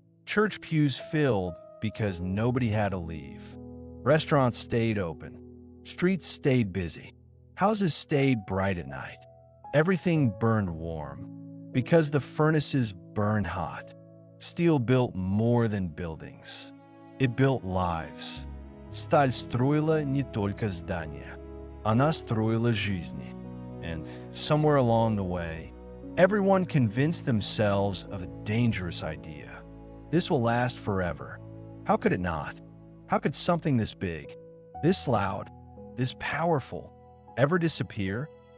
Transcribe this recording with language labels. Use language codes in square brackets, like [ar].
[en] Church pews filled because nobody had to leave. Restaurants stayed open. Streets stayed busy. Houses stayed bright at night. Everything burned warm because the furnaces burned hot. Steel built more than buildings. It built lives. [ru] Сталь строила не только здания. Она строила жизни. [en] And somewhere along the way, everyone convinced themselves of a dangerous idea. This will last forever. How could it not? How could something this big, this loud, this powerful, ever disappear?